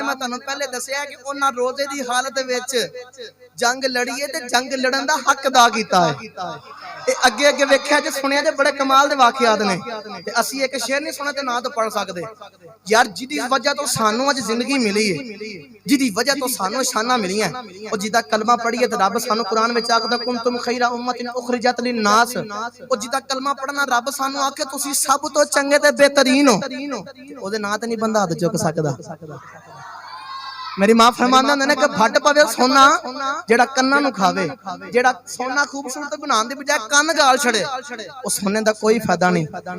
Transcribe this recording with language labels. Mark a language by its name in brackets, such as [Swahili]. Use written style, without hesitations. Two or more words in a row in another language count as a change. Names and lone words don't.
[Punjabi] میں تہانوں پہلے دسیا کہ انہاں روزے دی حالت وچ جنگ لڑی ہے تے جنگ لڑن دا حق ادا کیتا ہے. اگے اگے ویکھیا جے سنیا جے بڑے کمال دے واقعات نے تے اسی ایک شعر نہیں سنے تے نہ تو پڑھ سکدے یار. جدی وجہ تو سانوں اج زندگی ملی ہے، جدی وجہ تو سانوں شانا ملی ہے، اور جدا کلمہ پڑھی ہے تو رب سانوں قرآن میں آکھدا [Arabic] كنتم خير أمة أخرجت للناس. [Punjabi] اور جدا کلمہ پڑھنا رب سانوں آکھے تسی سب تو چنگے تے بہترین ہو، اودے ناں تے نہیں بندہ ہد چک سکدا. میری ماں فرماندا نے کہ پھٹ پوے سونا جیڑا کناں نوں کھاوے. جیڑا سونا خوبصورت بنانے دی بجائے کن گال چھڈے اس سونے دا کوئی فائدہ نہیں.